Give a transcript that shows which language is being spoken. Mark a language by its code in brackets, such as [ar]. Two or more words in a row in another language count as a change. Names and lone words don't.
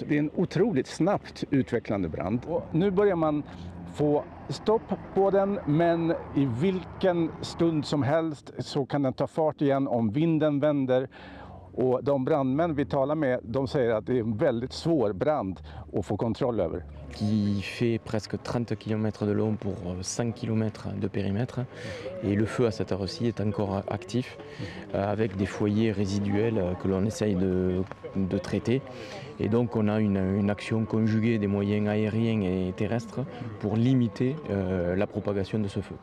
[sv] Det är en otroligt snabbt utvecklande brand. Och nu börjar man få stopp på den, men i vilken stund som helst så kan den ta fart igen om vinden vänder. Och de brandmän vi talar med, de säger att det är en väldigt svår brand att få kontroll över. [fr] Qui fait presque 30 km de long pour 5 km de périmètre. Et le feu à cette heure-ci est encore actif avec des foyers résiduels que l'on essaye de traiter. Et donc on a une action conjuguée des moyens aériens et terrestres pour limiter la propagation de ce feu.